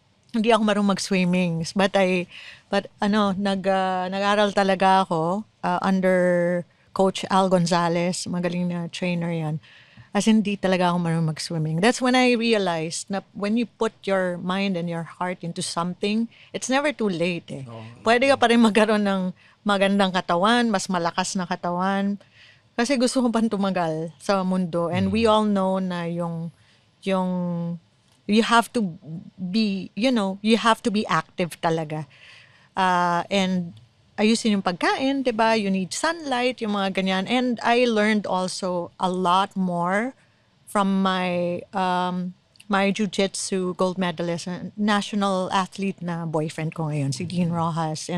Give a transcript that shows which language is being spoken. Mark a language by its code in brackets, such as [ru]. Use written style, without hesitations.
[tl] Hindi ako marunong mag-swimming. [en] But [tl] nag-aral talaga ako under Coach Al Gonzalez. Magaling na trainer yan. As in, hindi talaga ako marunong mag-swimming. [en] That's when I realized na when you put your mind and your heart into something, it's never too late eh. [tl] Pwede ka pa rin magkaroon ng magandang katawan, mas malakas na katawan. Kasi gusto ko pang tumagal sa mundo. [en] And we all know na yung you have to be, you have to be active talaga. [tl] And ayusin yung pagkain, diba? [en] You need sunlight, [tl] yung mga ganyan. [en] And I learned also a lot more from my my jiu-jitsu gold medalist, national athlete [tl] na boyfriend ko ngayon, [en] si Dean Rojas.